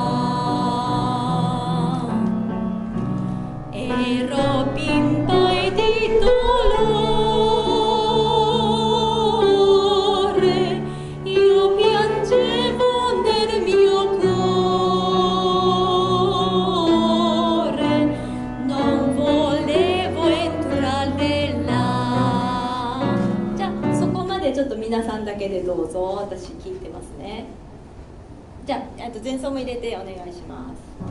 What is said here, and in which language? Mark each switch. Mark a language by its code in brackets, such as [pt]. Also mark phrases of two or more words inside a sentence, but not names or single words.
[it] ero bimba e di dolore, io piangevo nel mio cuore, non volevo entrare là。 [ja] じゃあそこまでちょっと皆さんだけでどうぞ。私聞いてますね。じゃあ前奏も入れてお願いします。